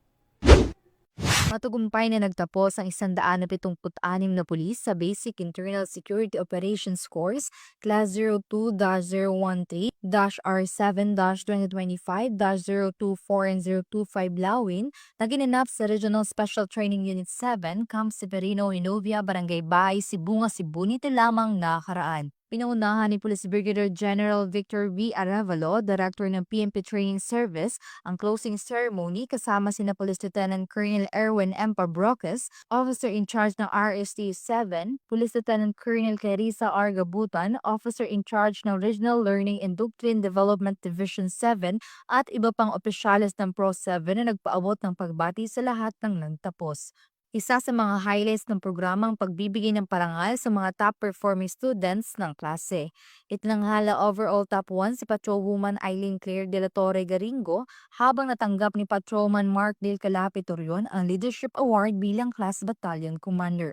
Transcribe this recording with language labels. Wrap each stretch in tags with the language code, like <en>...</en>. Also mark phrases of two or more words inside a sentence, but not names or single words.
<tl>Matagumpay na nagtapos ang 176 na pulis sa Basic Internal Security Operations Course Class 02-013-R7-2025-024 and 025 Lawin na ginanap sa Regional Special Training Unit 7, Camp Severino, Hinovia, Barangay Bay, Sibunga, Cebu nito lamang nakaraan. Pinaunahan ni Police Brigadier General Victor V. Arevalo, Director ng PNP Training Service, ang</tl> <en>closing ceremony</en> <tl>kasama sina Police Lieutenant Colonel Erwin M. Pabroques,</tl> <en>Officer in Charge</en> <tl>ng RST 7, Police Lieutenant Colonel Clarissa R. Gabutan,</tl> <en>Officer in Charge</en> <tl>ng Regional Learning and Doctrine Development Division 7 at iba pang opisyalis ng Pro 7 na nagpaabot ng pagbati sa lahat ng nagtapos. Isa sa mga highlights ng programang pagbibigay ng parangal sa mga</tl> <en>top-performing students</en> <tl>ng klase. Itinanghala</tl> <en>overall top</en> <tl>1 si Patrolwoman Eileen Claire de la Torre Garingo habang natanggap ni Patrolman Mark Del Calapitorion ang Leadership Award bilang Class Battalion Commander.</tl>